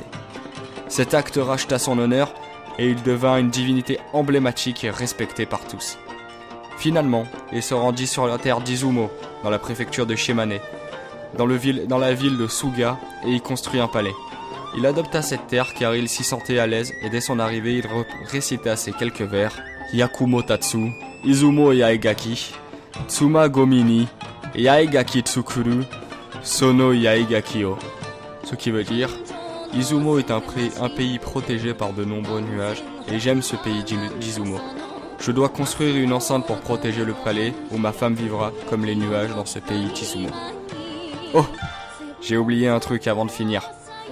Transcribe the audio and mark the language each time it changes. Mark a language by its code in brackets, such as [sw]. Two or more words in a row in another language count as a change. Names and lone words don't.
[fr] Cet acte racheta son honneur, et il devint une divinité emblématique et respectée par tous. Finalement, il se rendit sur la terre d'Izumo, dans la préfecture de Shimane, dans la ville de Suga, et y construit un palais. Il adopta cette terre car il s'y sentait à l'aise, et dès son arrivée, il récita ces quelques vers [ja] 八雲立つ 出雲八重垣 妻籠みに 八重垣作る その八重垣を. [fr] Ce qui veut dire Izumo est un pays protégé par de nombreux nuages, et j'aime ce pays d'Izumo. Je dois construire une enceinte pour protéger le palais, où ma femme vivra comme les nuages dans ce pays d'Izumo. Oh, j'ai oublié un truc avant de finir.